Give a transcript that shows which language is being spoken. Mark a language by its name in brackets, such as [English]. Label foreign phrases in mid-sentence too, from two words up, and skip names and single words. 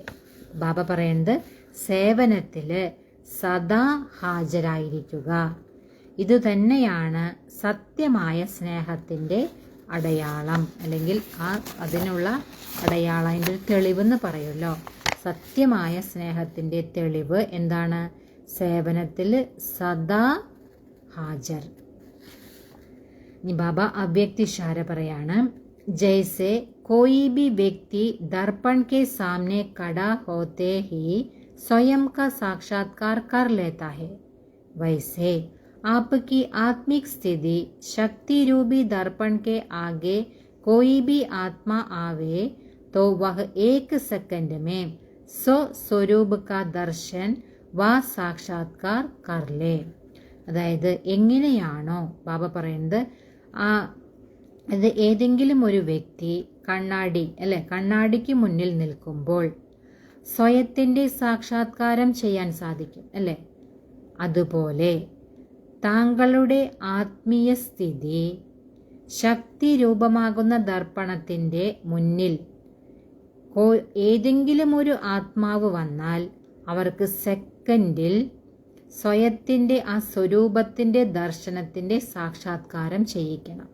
[Malayalam] ബാബ പറയുന്നത്, സേവനത്തില് സദാ ഹാജരായിരിക്കുക, ഇത് തന്നെയാണ് സത്യമായ സ്നേഹത്തിൻ്റെ അടയാളം, അല്ലെങ്കിൽ അതിനുള്ള അടയാളം, അതിൻ്റെ ഒരു തെളിവെന്ന് പറയുമല്ലോ. സത്യമായ സ്നേഹത്തിൻ്റെ തെളിവ് എന്താണ്? സേവനത്തിൽ സദാ ഹാജർ. ഇനി ബാബ അവ്യക്തിശാര പറയാണ്. [Hindi] ജൈസെ कोई भी व्यक्ति दर्पण के सामने खड़ा होते ही स्वयं का साक्षात्कार कर लेता है, वैसे आपकी आत्मिक स्थिति शक्ति रूपी दर्पण के आगे कोई भी आत्मा आवे तो वह एक सेकंड में स्वस्वरूप का दर्शन व साक्षात्कार कर ले. [Malayalam] അതായത് എങ്ങനെയാണോ ബാബ പറയുന്നത്, അത് ഏതെങ്കിലും ഒരു വ്യക്തി കണ്ണാടിക്ക് മുന്നിൽ നിൽക്കുമ്പോൾ സ്വയത്തിൻ്റെ സാക്ഷാത്കാരം ചെയ്യാൻ സാധിക്കും അല്ലേ? അതുപോലെ താങ്കളുടെ ആത്മീയ സ്ഥിതി ശക്തി രൂപമാകുന്ന ദർപ്പണത്തിൻ്റെ മുന്നിൽ ഏതെങ്കിലും ഒരു ആത്മാവ് വന്നാൽ അവർക്ക് സെക്കൻഡിൽ സ്വയത്തിൻ്റെ ആ സ്വരൂപത്തിൻ്റെ ദർശനത്തിൻ്റെ സാക്ഷാത്കാരം ചെയ്യിക്കണം.